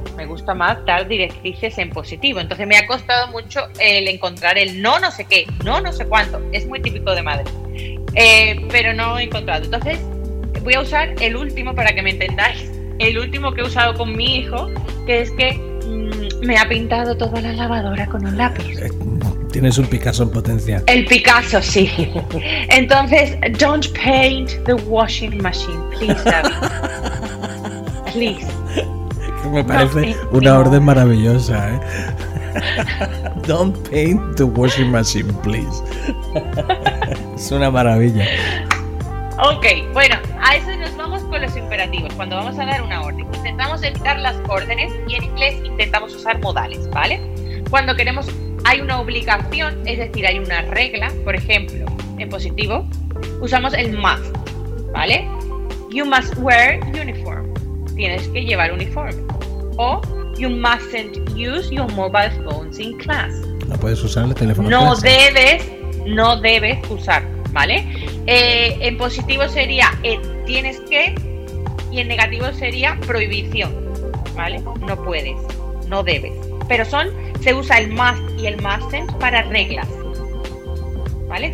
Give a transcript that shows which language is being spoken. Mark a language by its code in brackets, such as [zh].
[es] Me gusta más dar directrices en positivo. Entonces me ha costado mucho el encontrar el no sé qué, no sé cuánto. Es muy típico de madre. Pero no he encontrado. Entonces voy a usar el último para que me entendáis. El último que he usado con mi hijo, que es que me ha pintado toda la lavadora con un lápiz. Tienes un Picasso en potencia. El Picasso, sí. Entonces, [en] don't paint the washing machine, please, David. Please. [es] Me parece una orden maravillosa, ¿eh? [en] Don't paint the washing machine, please. [es] Es una maravilla. Ok, bueno, a eso nos vamos con los imperativos. Cuando vamos a dar una orden, intentamos evitar las órdenes y en inglés intentamos usar modales, ¿vale? Cuando queremos. Hay una obligación, es decir, hay una regla, por ejemplo, en positivo, usamos el must, ¿vale? [en] You must wear uniform, [es] tienes que llevar uniforme. [en] O you mustn't use your mobile phones in class. [es] No puedes usar el teléfono. No debes, no debes usar, ¿vale? En positivo sería tienes que, y en negativo sería prohibición, ¿vale? No puedes, no debes. Pero son, se usa el must y el mustn't para reglas, ¿vale?